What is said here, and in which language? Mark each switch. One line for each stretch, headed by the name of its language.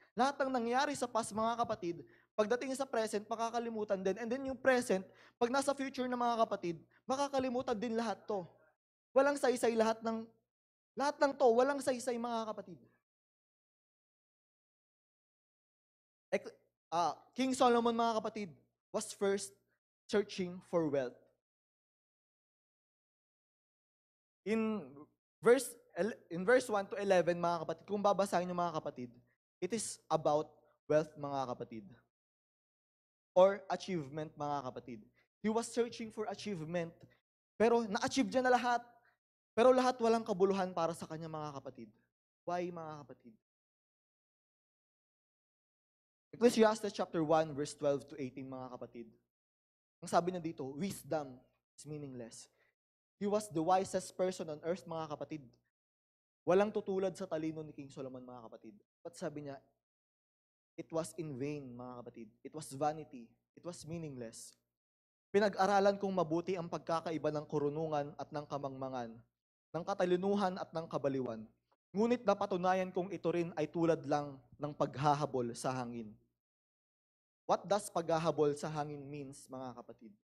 Filipino: Lahat ng nangyayari sa past, mga kapatid, pagdating sa present, makakalimutan din. And then yung present, pag nasa future na, mga kapatid, makakalimutan din lahat to. Walang saysay lahat ng to, walang saysay, mga kapatid.
English: King Solomon, mga kapatid, was first searching for wealth. In verse 1 to 11, mga kapatid,
Filipino: kung babasahin niyo,
English: mga kapatid, it is about wealth, mga kapatid. Or achievement, mga kapatid. He was searching for achievement.
Filipino: Pero na-achieve niya na lahat. Pero lahat walang kabuluhan para sa kanya, mga kapatid.
English: Why, mga kapatid? Ecclesiastes chapter 1, verse 12 to 18, mga kapatid.
Filipino: Ang sabi niya dito,
English: wisdom is meaningless. He was the wisest person on earth,
Filipino: mga kapatid. Walang tutulad sa talino ni King Solomon, mga kapatid.
English: But
Filipino: sabi niya,
English: it was in vain, mga kapatid. It was vanity. It was meaningless.
Filipino: Pinag-aralan kong mabuti ang pagkakaiba ng karunungan at ng kamangmangan, ng katalinuhan at ng kabaliwan. Ngunit napatunayan kong ito rin ay tulad lang ng paghahabol sa hangin.
English: What does
Filipino: paghahabol sa hangin
English: means, mga kapatid?